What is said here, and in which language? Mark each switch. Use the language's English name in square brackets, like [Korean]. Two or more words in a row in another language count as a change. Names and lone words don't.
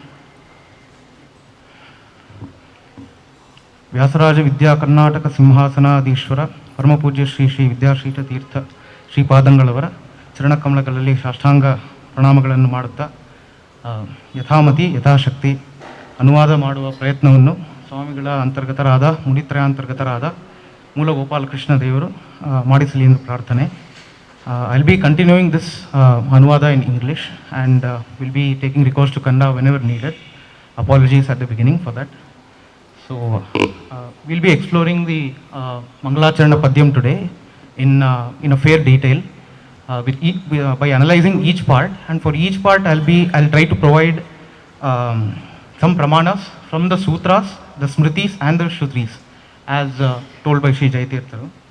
[Sanskrit] व्यासराज विद्या कर्नाटक सिंहासनाधीश्वर परमपूज्य [Kannada] ಶ್ರೀ ವಿದ್ಯಾಶ್ರೀಷತೀರ್ಥ ಶ್ರೀಪಾದಂಗಳವರ ಚರಣಕಮಲಗಳಲ್ಲಿ ಸಾಷ್ಟಾಂಗ ಪ್ರಣಾಮಗಳನ್ನು ಮಾಡುತ್ತಾ [Sanskrit] ಯಥಾಮತಿ ಯಥಾಶಕ್ತಿ [Kannada] ಅನುವಾದ ಮಾಡುವ ಪ್ರಯತ್ನವನ್ನು ಸ್ವಾಮಿಗಳ ಅಂತರ್ಗತರಾದ ಮುನಿತ್ರಯಾಂತರ್ಗತರಾದ ಮೂಲ ಗೋಪಾಲಕೃಷ್ಣ ದೇವರು ಮಾಡಿಸಲಿ ಎಂದು ಪ್ರಾರ್ಥನೆ. [English] I'll be continuing this Anuvada in English and will be taking recourse to Kannada whenever needed. Apologies at the beginning for that. So we'll be exploring the Mangalacharana Padyam today in a fair detail by analyzing each part, and for each part I'll try to provide some pramanas from the sutras, the smritis and the shrutis as told by Sri Jayatirtha.